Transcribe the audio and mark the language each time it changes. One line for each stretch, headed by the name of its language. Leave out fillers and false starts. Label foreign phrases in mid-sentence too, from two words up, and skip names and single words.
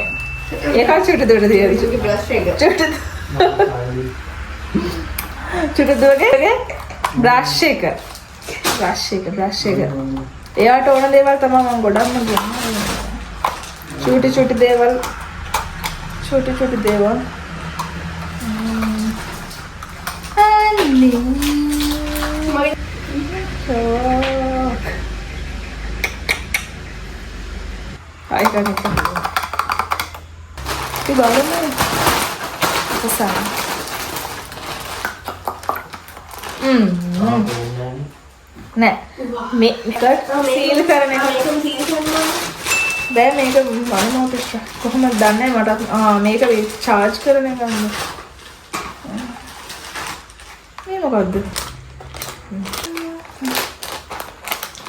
Sinhala: එකක් චූටි දුවට තියෙන්නේ. චූටි බ්‍රෂ් එක. චූටි දුවගේ බ්‍රෂ් එක. බ්‍රෂ් එක. එයාට ඕන දේවල් තමයි මම ගොඩක්ම ගන්නවා. චූටි දේවල්. චූටි දේවල්.
Indonesian: Aika kita. Di bawah mana? Besar. Nah,
Sinhala: මේක සීල් කරන එක. බෑ මේක මම මොකද කොහොමද දන්නේ මට මේක චාර්ජ් කරන එක ගන්න. මේ මොකද්ද?